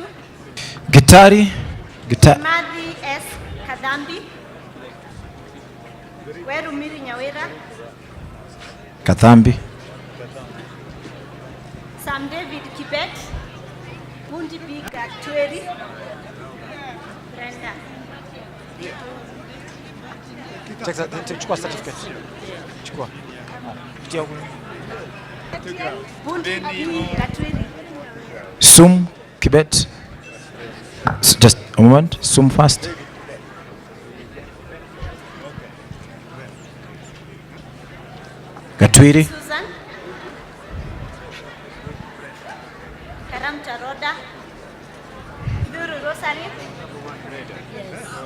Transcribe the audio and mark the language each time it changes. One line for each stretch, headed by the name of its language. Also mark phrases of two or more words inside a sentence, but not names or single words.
Swahili: Gitari. Madhi S. Kadambi. Weru Miri Nyawera. Kathambi. Sam David Kibet. Bundi B. Gatweri. Brenda. Chukua certificate. Chukua. Bundi B. Gatweri. Sum Kibet.
English: Just a moment. Sum first.
Swahili: Gatwiri. Susan. Karamta Roda.
English: Duru Rosary. Yes.